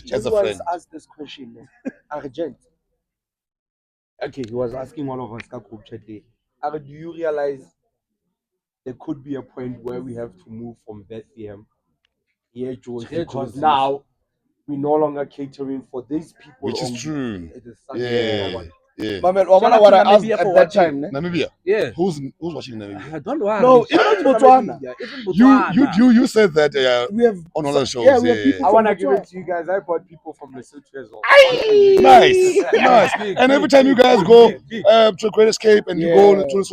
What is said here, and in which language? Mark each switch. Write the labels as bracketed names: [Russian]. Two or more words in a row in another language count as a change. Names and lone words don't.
[English] Just once asked this question, Argent. Okay, he was asking one of us in group chat day. Do you realize there could be a point where we have to move from Bethlehem here, George, Here, because George. now we're no longer catering for these people. Which is only. true. It is such Yeah. a Yeah. My man, Shout out what to I asked Namibia at for that watching. time. Ne? Namibia. Yeah. Who's watching Namibia? I don't want. No, Shout out even to Botswana. Namibia. Even Botswana. You said that We have on other shows. yeah, we have people I from want to give Botswana. it to you guys. I brought people from Lesotho as well. Nice. And every time you guys go to Great Escape and you go